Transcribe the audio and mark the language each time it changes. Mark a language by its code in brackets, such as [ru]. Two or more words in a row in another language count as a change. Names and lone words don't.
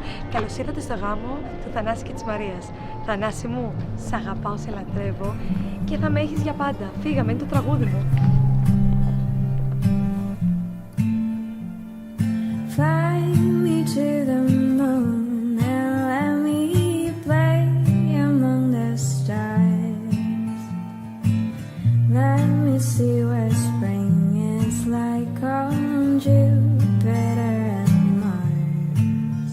[el] Καλώς ήρθατε στο γάμο του Θανάση και της Μαρίας. Θανάση μου, σ' αγαπάω, σε λατρεύω και θα με έχεις για πάντα. Φύγαμε, είναι το τραγούδι μου. [en] Fly me to the moon and let me play among the stars. Let me see what spring is like on Jupiter and Mars.